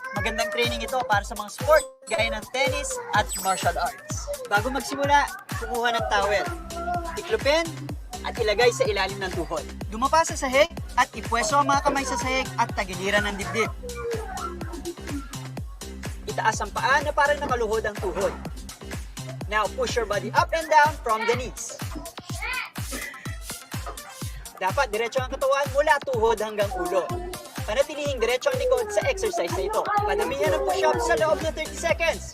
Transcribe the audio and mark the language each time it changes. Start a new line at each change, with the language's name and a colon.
Filipino: Magandang training ito para sa mga sport gaya ng tennis at martial arts. Bago magsimula, kumuha ng towel. Tiklopin at ilagay sa ilalim ng tuhod. Dumapa sa sahig at ipwesto ang mga kamay sa sahig at tagiliran ng dibdib. Itaas ang paa na parang nakaluhod ang tuhod.
English: Now, push your body up and down from the knees.
Filipino: Dapat diretso ang katawan mula tuhod hanggang ulo. Panatilihing diretso ang likod sa exercise na ito. Padamihan ang push-up sa loob ng 30 seconds.